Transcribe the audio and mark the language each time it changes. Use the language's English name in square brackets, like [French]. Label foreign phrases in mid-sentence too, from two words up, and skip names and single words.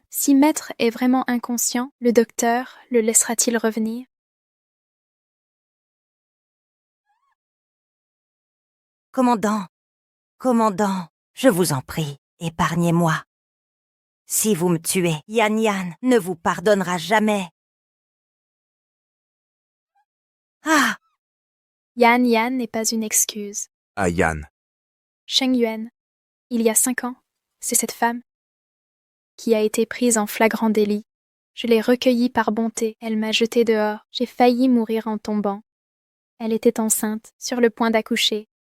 [French] Si Maître est vraiment inconscient, le docteur le laissera-t-il revenir? commandant, commandant, je vous en prie, épargnez-moi. Si vous me tuez, Yan Yan ne vous pardonnera jamais. Ah! Yan Yan n'est pas une excuse. À Yan. Sheng Yuan, il y a 5 ans, c'est cette femme qui a été prise en flagrant délit. Je l'ai recueillie par bonté, elle m'a jetée dehors. J'ai failli mourir en tombant. Elle était enceinte, sur le point d'accoucher.